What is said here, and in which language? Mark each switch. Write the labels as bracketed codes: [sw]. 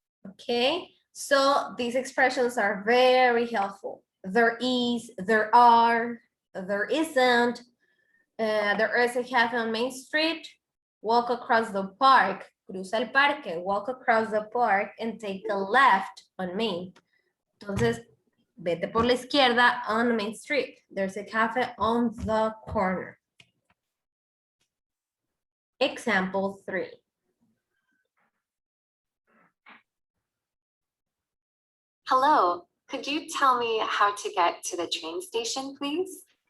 [en] Okay, so these expressions are very helpful. There is, there are, there isn't, there is a cafe on Main Street, walk across the park, [es] cruza el parque, [en] walk across the park and take a left on Main. [es] Entonces, vete por la izquierda [en] on Main Street. There's a cafe on the corner. Example 3. Hello, could you tell me how to get to the train station, please?